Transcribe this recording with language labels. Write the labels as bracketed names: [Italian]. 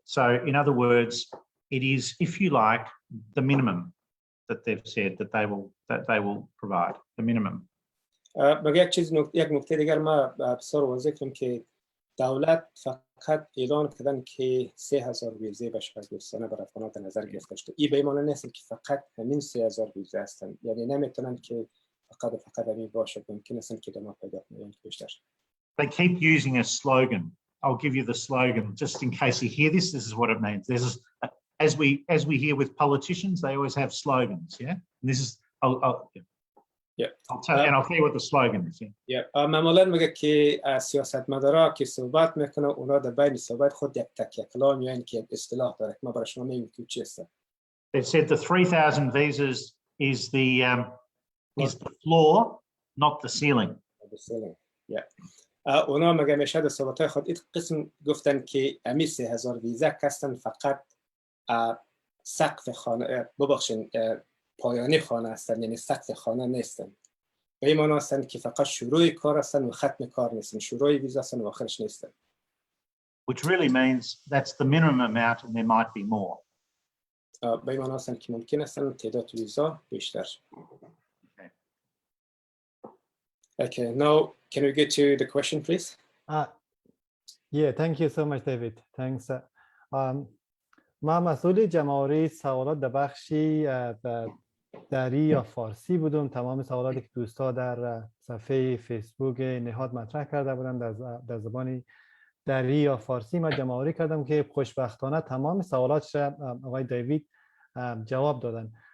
[English] So in other words, it is, if you like, the minimum that they've said that they will provide, the minimum. [Persian] مگه یک نکته دیگر ما بسیار واضح کنم که دولت فقط اعلان کردن که 3000 ویزه به شکل دوستانه برای افغانان در نظر گرفته شده. این به این معنی نیست که فقط همین 3000 ویزه هستند، یعنی نمیتونن که فقط همین باشه، ممکن است که ادامه پیدا کنه بیشتر. [English] They keep using a slogan. I'll give you the slogan just in case you hear this. This is what it means. There's as we hear with politicians, they always have slogans. Yeah, and this is I'll tell you what the slogan is. [Persian] معمولا میگه که سیاستمدارا که صحبت میکنه اونا در بین صحبت خود یک تکیه کلام یا اینکه اصطلاح داره که ما برای شما میگیم که چی است. [English] They said the 3,000 visas is the floor, not the ceiling. The ceiling. [Persian] اونا میگه میشه در صحبت‌های خود این قسم گفتن که امی 3000 ویزه هستن فقط سقف خانه ببخشید پایانی خانه هستن، یعنی سقف خانه نیستن. به این معنی هستن که فقط شروع کار هستن و ختم کار نیستن، شروع ویزا هستن و آخرش نیستن. [English] Which really means that's the minimum amount and there might be more. [Persian] به این معنی هستن که ممکن هستن تعداد ویزا بیشتر. [English] Okay, now can we get to the question, please? Yeah, thank you so much, David. Thanks. [Persian] ما مسئول جمع‌آوری سوالات در بخشی دری یا فارسی بودم. تمام سوالاتی که دوستا در صفحه فیسبوک نهاد مطرح کرده بودن در زبان دری یا فارسی ما جمع‌آوری کردم که خوشبختانه تمام سوالاتش آقای دیوید جواب دادن.